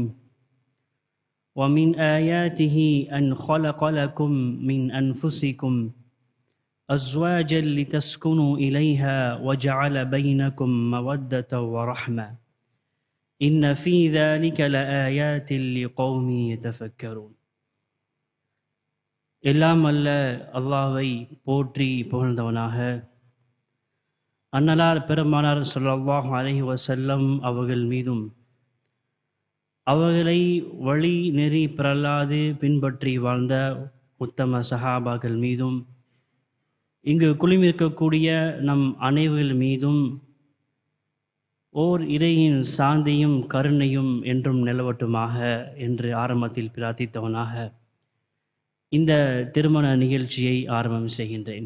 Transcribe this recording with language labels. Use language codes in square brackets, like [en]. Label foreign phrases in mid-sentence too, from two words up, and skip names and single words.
[ar] ومن آياته أن خلق لكم من أنفسكم أزواجا لتسكنوا إليها وجعل بينكم مودة ورحمة إن في ذلك لآيات لقوم يتفكرون. [ta] எல்லாம் அல்ல அல்லாஹ்வை போற்றி புகழ்ந்தவனாக, அன்னலார் பெருமானார் [ar] صلى الله عليه وسلم [ta] அவர்கள் மீதும் அவர்களை வழி நெறி பிறல்லாது பின்பற்றி வாழ்ந்த உத்தம சஹாபாக்கள் மீதும் இங்கு குழுமிருக்கக்கூடிய நம் அனைவர்கள் மீதும் ஓர் இறையின் சாந்தியும் கருணையும் என்றும் நிலவட்டுமாக என்று ஆரம்பத்தில் பிரார்த்தித்தவனாக இந்த திருமண நிகழ்ச்சியை ஆரம்பம் செய்கின்றேன்.